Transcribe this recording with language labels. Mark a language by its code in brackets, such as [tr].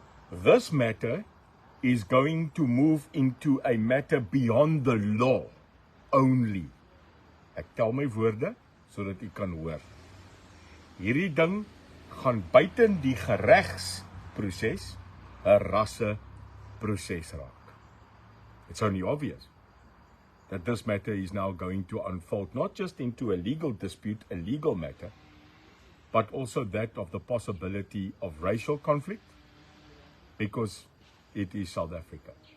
[en] This matter is going to move into a matter beyond the law only. [af] Ek tel my woorde, sodat u kan hoor. Hierdie ding gaan buiten die geregsproses, 'n rasseproses raak. [en] It's only obvious that this matter is now going to unfold not just into a legal dispute, a legal matter, but also that of the possibility of racial conflict, because it is South Africa.